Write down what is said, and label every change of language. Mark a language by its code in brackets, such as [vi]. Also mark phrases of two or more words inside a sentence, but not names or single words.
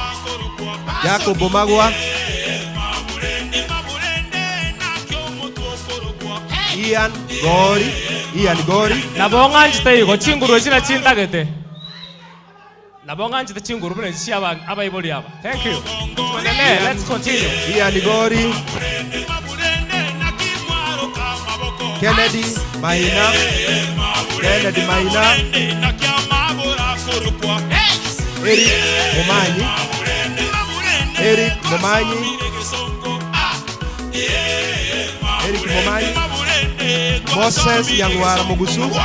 [guz] Ian Gori. Nabonga nchite ko chinguru china chintagete. Nabonga nchite chinguru bune chiaba abayiboli aba. [en] Thank you. Let's continue. Ian Gori. Kennedy Maina. Eric Momanyi. Moses Yangwara Mugusu.